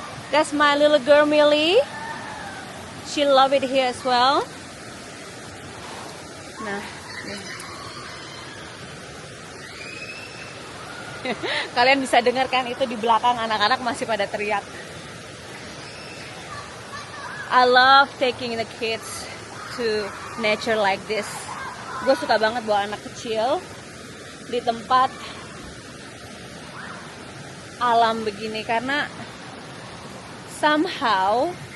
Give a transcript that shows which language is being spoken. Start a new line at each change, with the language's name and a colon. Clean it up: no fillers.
English: That's my little girl Millie. She love it here as well.
Indonesian: Nah, kalian bisa dengarkan itu di belakang anak-anak masih pada teriak.
English: I love taking the kids to nature like this.
Indonesian: Gue suka banget bawa anak kecil di tempat alam begini karena somehow